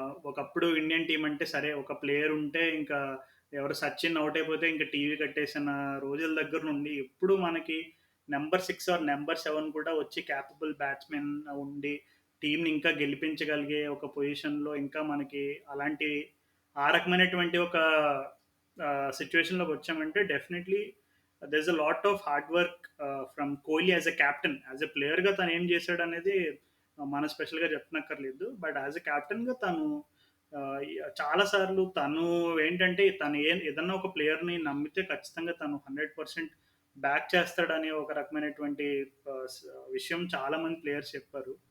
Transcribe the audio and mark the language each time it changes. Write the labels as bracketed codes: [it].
[te] ఒకప్పుడు Indian team అంటే సరే ఒక ప్లేయర్ ఉంటే ఇంకా ఎవరు సచిన్ అవుట్ అయిపోతే ఇంకా టీవీ కట్టేసిన రోజుల దగ్గర నుండి ఇప్పుడు మనకి నెంబర్ 6 ఆర్ నెంబర్ 7 కూడా వచ్చి క్యాపబుల్ బ్యాట్స్మెన్ ఉండి టీంని ఇంకా గెలిపించగలిగే ఒక పొజిషన్లో ఇంకా మనకి అలాంటి ఆ రకమైనటువంటి ఒక సిచ్యువేషన్లోకి వచ్చామంటే definitely [en] there's a lot of hard work from Kohli as a captain. As a player [te] గా తను ఏం చేశాడు అనేది మనం స్పెషల్గా చెప్పనక్కర్లేదు. బట్ యాజ్ ఎ క్యాప్టెన్గా తను చాలా సార్లు తను ఏంటంటే తను ఏదన్నా ఒక ప్లేయర్ని నమ్మితే ఖచ్చితంగా తను 100% బ్యాక్ చేస్తాడనే ఒక రకమైనటువంటి విషయం చాలా మంది ప్లేయర్స్ చెప్పారు.